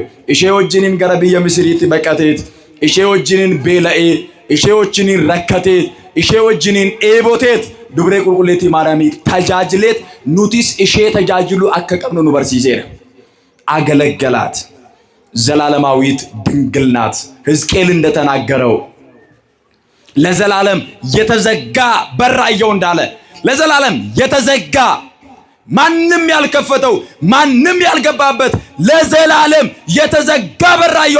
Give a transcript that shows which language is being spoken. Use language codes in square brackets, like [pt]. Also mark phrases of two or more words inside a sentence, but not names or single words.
[om] Ishee wajjiniin gara biyya Misiriitti baqateet, ishee wajjiniin beela'ee, ishee wajjiniin rakkateet, ishee wajjiniin eeboteet dubree qulqulleettii Maariyaamii tajaajileet nutis ishee tajaajilu akka qabnu nu barsiiseera. [am] አገለገላት። ዘላለማዊት ድንግል ናት። ሕዝቅኤል እንደተናገረው ለዘላለም የተዘጋ በር አየሁ እንዳለ ለዘላለም የተዘጋ ማንም ያልከፈተው ማንም ያልገባበት ለዘላለም የተዘጋ በር አየሁ